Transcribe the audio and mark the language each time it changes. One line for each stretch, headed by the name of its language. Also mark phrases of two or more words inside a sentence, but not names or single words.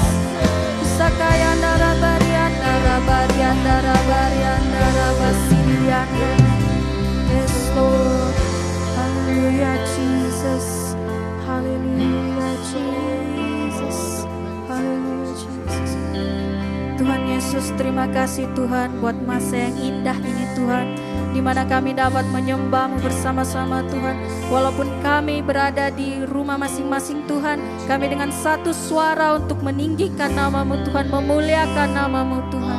English: Isakaya narabarianda basidi diande. Yes Lord. Hallelujah Jesus. Hallelujah Jesus. Hallelujah Jesus.
Indonesian: Tuhan Yesus, terima kasih Tuhan buat masa yang indah ini Tuhan, di mana kami dapat menyembah-Mu bersama-sama Tuhan. Walaupun kami berada di rumah masing-masing Tuhan, kami dengan satu suara untuk meninggikan nama-Mu Tuhan, memuliakan nama-Mu Tuhan.